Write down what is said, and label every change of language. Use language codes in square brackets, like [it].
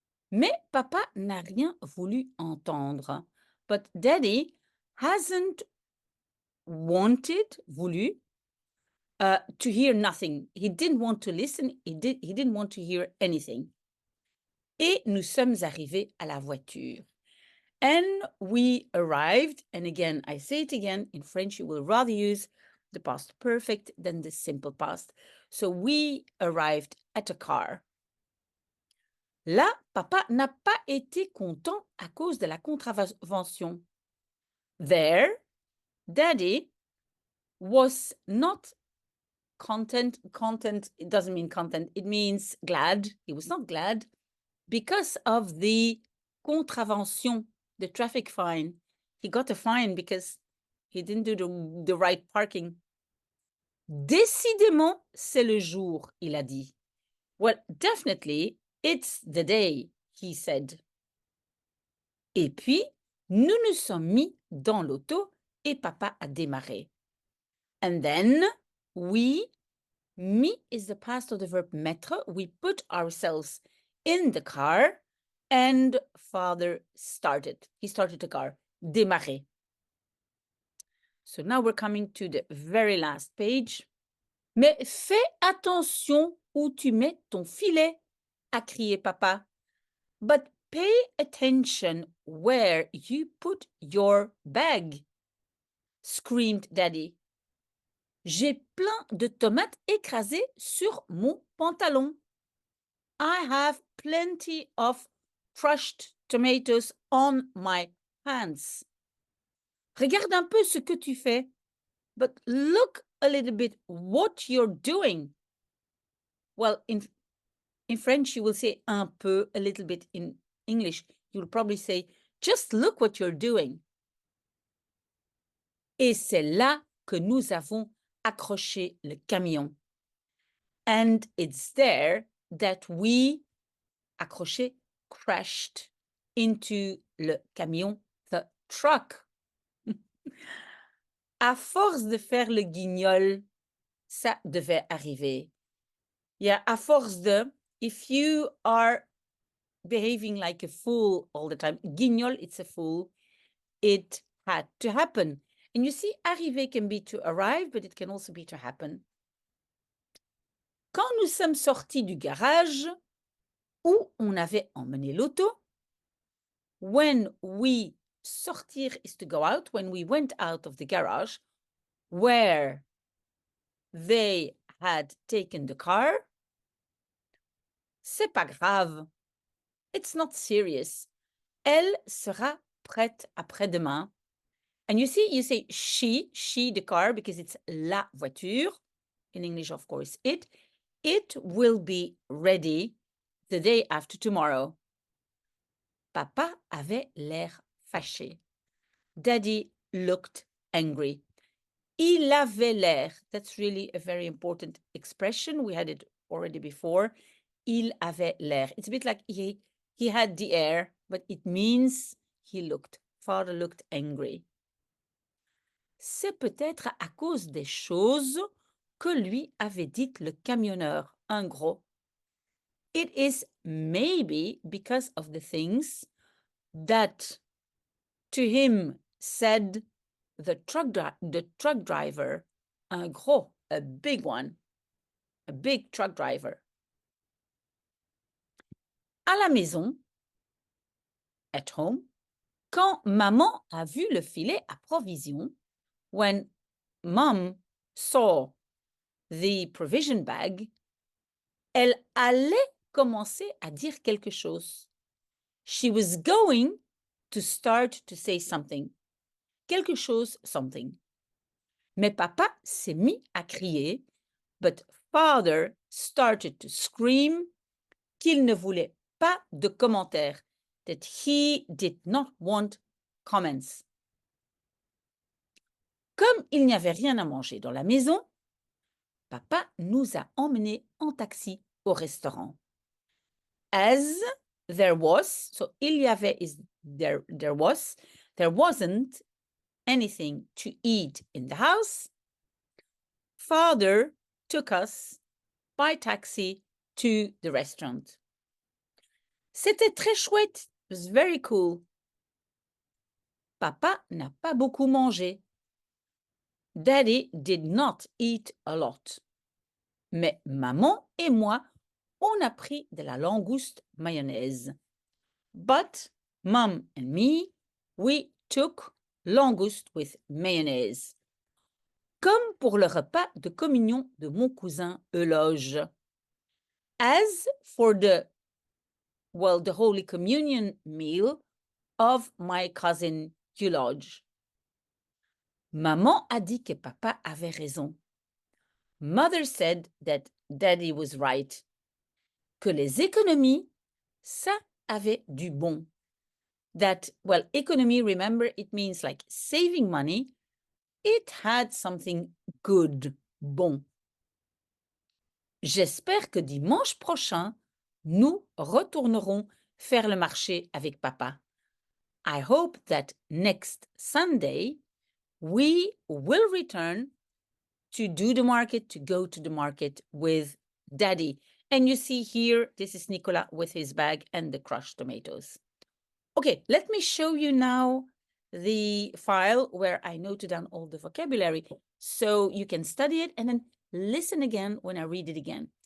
[fr] Mais papa n'a rien voulu entendre. [en] But Daddy hasn't voulu, to hear nothing. He didn't want to listen. He didn't want to hear anything. [fr] Et nous sommes arrivés à la voiture. [en] And we arrived, and again, I say it again, in French, you will rather use the past perfect than the simple past. So we arrived at a car. [fr] Là, papa n'a pas été content à cause de la contravention. [en] There, Daddy was not content. Content, it doesn't mean content. It means glad. He was not glad because of the contravention, the traffic fine. He got a fine because he didn't do the right parking. [fr] Décidément, c'est le jour, il a dit. [en] Well, definitely, it's the day, he said. [fr] Et puis, nous nous sommes mis dans l'auto et papa a démarré. [en] And then, we, mis is the past of the verb mettre. We put ourselves in the car and father started. He started the car. Démarrer. So now we're coming to the very last page. [fr] Mais fais attention où tu mets ton filet, a crié papa. [en] But pay attention where you put your bag, screamed Daddy. [fr] J'ai plein de tomates écrasées sur mon pantalon. [en] I have plenty of crushed tomatoes on my hands. [fr] Regarde un peu ce que tu fais, [en] but look a little bit what you're doing. Well, in French, you will say un peu, a little bit. In English, you'll probably say, just look what you're doing. [fr] Et c'est là que nous avons accroché le camion. [en] And it's there that we, accroché, crashed into le camion, the truck. [fr] À force de faire le guignol, ça devait arriver. [en] Yeah, à force de, if you are behaving like a fool all the time, guignol, it's a fool, it had to happen. And you see, arriver can be to arrive, but it can also be to happen. [fr] Quand nous sommes sortis du garage, où on avait emmené l'auto, [en] when we, sortir is to go out, when we went out of the garage, where they had taken the car. [fr] C'est pas grave. [en] It's not serious. [fr] Elle sera prête après-demain. [en] And you see, you say she, the car, because it's la voiture. In English, of course, it. It will be ready the day after tomorrow. [fr] Papa avait l'air fâché. [en] Daddy looked angry. Il avait l'air. That's really a very important expression. We had it already before. Il avait l'air. It's a bit like he had the air, but it means he looked. Father looked angry. [fr] C'est peut-être à cause des choses que lui avait dites le camionneur, un gros. [en] It is maybe because of the things that to him said the truck driver, un gros, a big one, a big truck driver. [fr] À la maison, [en] at home, [fr] quand maman a vu le filet à provision, [en] when mom saw the provision bag, [fr] elle allait commencer à dire quelque chose. [en] She was going to start to say something. [fr] Quelque chose, something. Mais papa s'est mis à crier, [en] but father started to scream [fr] qu'il ne voulait pas de commentaires, [en] that he did not want comments. [fr] Comme il n'y avait rien à manger dans la maison, papa nous a emmenés en taxi au restaurant. [en] As there was, so il y avait is there wasn't anything to eat in the house. Father took us by taxi to the restaurant. [fr] C'était très chouette. [en] It was very cool. [fr] Papa n'a pas beaucoup mangé. [en] Daddy did not eat a lot. [fr] Mais maman et moi, on a pris de la langouste mayonnaise. [en] But mom and me, we took langouste with mayonnaise. [fr] Comme pour le repas de communion de mon cousin Euloge. [en] As for the Holy Communion meal of my cousin Euloge. [fr] Maman a dit que papa avait raison. [en] Mother said that daddy was right. [fr] Que les économies, ça avait du bon. [en] That, well, economy, remember, it means like saving money. It had something good, bon. [fr] J'espère que dimanche prochain, nous retournerons faire le marché avec papa. [en] I hope that next Sunday, we will return to do the market, to go to the market with daddy. And you see here, this is Nicola with his bag and the crushed tomatoes. Okay, let me show you now the file where I noted down all the vocabulary so you can study it and then listen again when I read it again.